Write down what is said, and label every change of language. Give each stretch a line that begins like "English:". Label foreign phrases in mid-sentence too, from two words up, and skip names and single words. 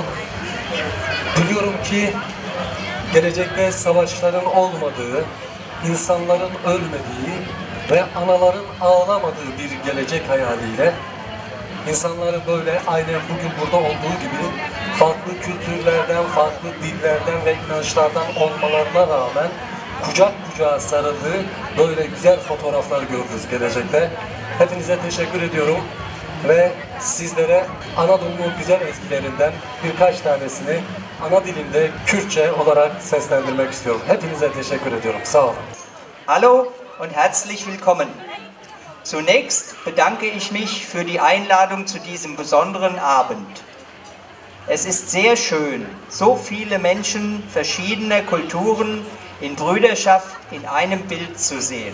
Turkish: Diliyorum ki gelecekte savaşların olmadığı, insanların ölmediği ve anaların ağlamadığı bir gelecek hayaliyle insanları böyle aynen bugün burada olduğu gibi farklı kültürlerden, farklı dillerden ve inançlardan olmalarına rağmen kucak kucağa sarıldığı böyle güzel fotoğraflar görürüz gelecekte. Hepinize teşekkür ediyorum ve sizlere Anadolu'nun güzel ezgilerinden birkaç tanesini ana dilimde Kürtçe olarak seslendirmek istiyorum. Hepinize teşekkür ediyorum. Sağ olun.
German: Hallo und herzlich willkommen. Zunächst bedanke ich mich für die Einladung zu diesem besonderen Abend. Es ist sehr schön, so viele Menschen verschiedener Kulturen in Brüderschaft in einem Bild zu sehen.